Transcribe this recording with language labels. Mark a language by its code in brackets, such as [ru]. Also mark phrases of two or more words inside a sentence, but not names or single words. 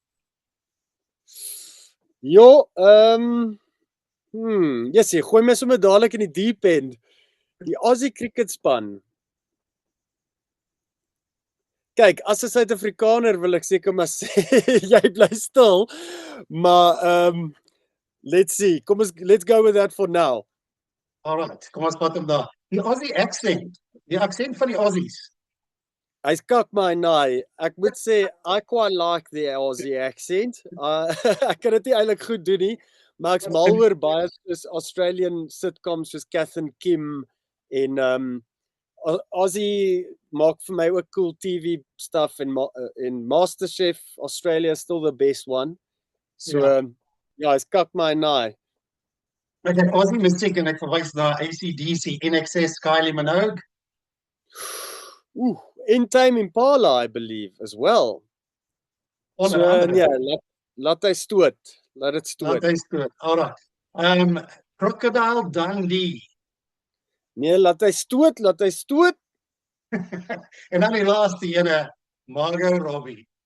[af] Jo, yes, jy gooi my sommer dadelik in die [en] deep end. [af] Die Aussie cricketspan. Kyk, as 'n Suid-Afrikaner wil ek seker maar sê jy bly stil, maar [en] let's see. Let's go with that for now. Alright, [af] kom ons vat hom daar. Die Aussie accent. Die aksent van die Aussies. Hy's kak my naai. Ek moet sê [en] I quite like the Aussie accent. [af] Ek kan dit nie eintlik goed doen nie, maar ek's mal oor baie soos Australian sitcoms soos Kath and Kim en Aussie maak vir my ook [en] cool TV stuff [af] en MasterChef Australia [en] is still the best one. [af] So ja, hy's kak my naai. Ek het Aussie musiek en ek verwys na AC/DC, INXS, Kylie Minogue. [en] Ooh, In Tame Impala I believe as well. [af] Onder So andere. ja, laat hy stoot. Laat dit Laat stoot. hy stoot. Alright. Crocodile Dundee. Nee, laat hy stoot, laat hy stoot. En dan die laaste ene, Margot Robbie.